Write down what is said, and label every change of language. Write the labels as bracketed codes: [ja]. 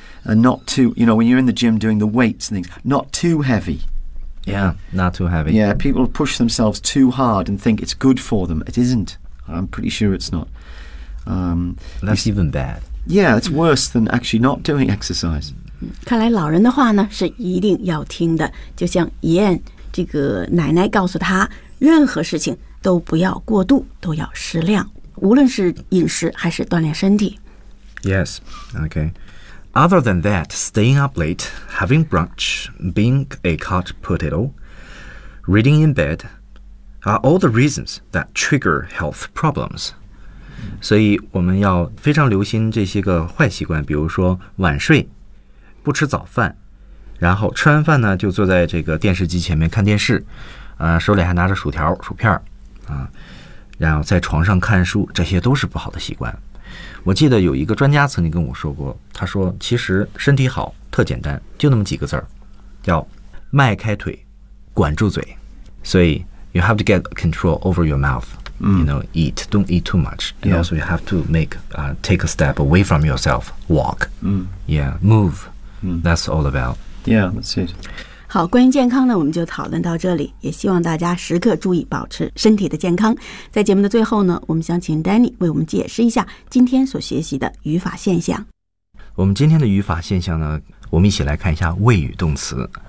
[en] And not too, you know, when you're in the gym doing the weights and things, not too heavy. Yeah, not too heavy. Yeah, people push themselves too hard and think it's good for them. It isn't. I'm pretty sure it's not. That's even bad. Yeah, it's worse than actually not doing exercise. [zh] 看来老人的话呢是一定要听的，就像伊恩这个奶奶告诉他，任何事情都不要过度，都要适量，无论是饮食还是锻炼身体。 [en] Yes, okay. Other than that, staying up late, having brunch, being a couch potato, reading in bed, are all the reasons that trigger health problems. [zh] 所以我们要非常留心这些个坏习惯，比如说晚睡、不吃早饭，然后吃完饭呢就坐在这个电视机前面看电视，手里还拿着薯条、薯片啊，然后在床上看书，这些都是不好的习惯。我记得有一个专家曾经跟我说过，他说其实身体好特简单，就那么几个字儿，叫迈开腿，管住嘴。所以 [en] you have to get control over your mouth. You know, eat. Don't eat too much. And also you have to take a step away from yourself. Walk. Move. That's all about. Yeah, that's it. [zh] 好，关于健康呢，我们就讨论到这里。也希望大家时刻注意保持身体的健康。在节目的最后呢，我们想请 Danny 为我们解释一下今天所学习的语法现象。我们今天的语法现象呢，我们一起来看一下谓语动词。